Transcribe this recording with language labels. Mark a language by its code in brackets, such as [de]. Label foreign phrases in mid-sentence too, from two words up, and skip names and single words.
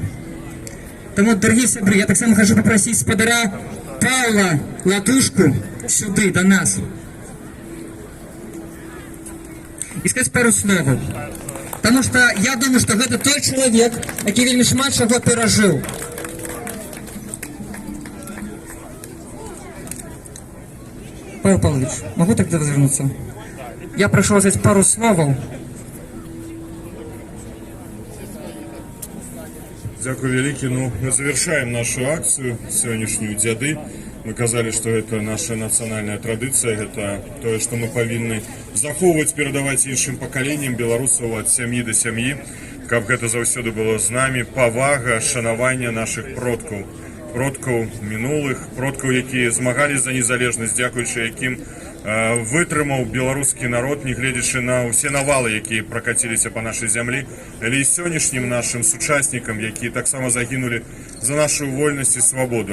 [be] Таму, дарагія сябры, я таксама хачу папрасіць спадара Паўла Латушку сюды, да нас. І сказаць пару словаў. Таму што я думаю, што гэта той чалавек, які вельмі шмат чаго перажыў. [ru] Павел Павлович, могу так до вас звернуться? Я прошу вас сказать пару словов. [be] Дякую вялікі. Ну, [ru] мы завершаем нашу акцию сегодняшнюю «Дзяды». Мы казали, что это наша национальная традиция, это то, что мы повинны [be] захоўваць, перадаваць іншым пакаленням беларусаў ад сям'і да сям'і, каб гэта заўсёды было з намі, павага, шанаванне наших продкаў мінулых, продкаў, якія змагались за незалежнасць, дзякуючы якім вытрымаў беларускі народ, не гледзячы на ўсе навалы, якія пракаціліся па нашай зямлі, але і сённяшнім нашым сучаснікам, якія таксама загінулі за нашу вольнасць і свабоду.